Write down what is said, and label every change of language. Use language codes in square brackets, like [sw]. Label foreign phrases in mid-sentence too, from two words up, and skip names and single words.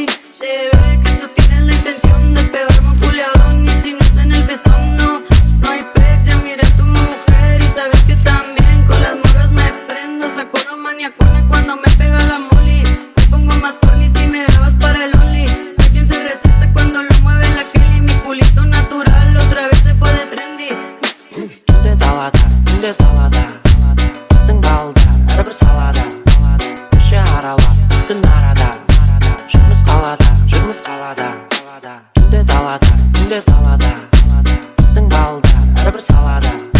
[es] Se ve que tú tienes la intención de pegarme un culeadón y si no es en el vestón, no hay pex, ya miré a tu mujer y sabes que también con las morras me prendo, saco romaniacona cuando me pega la moli. Me pongo más corny si me grabas para el only. No hay quien se resiste cuando lo mueve la Kelly, mi culito natural otra vez se fue de trendy. [kk] Түнде далада біздің балдар әрбір салада көше аралап түн арада жүрміз қалада Түнде далада біздің балдар әрбір салада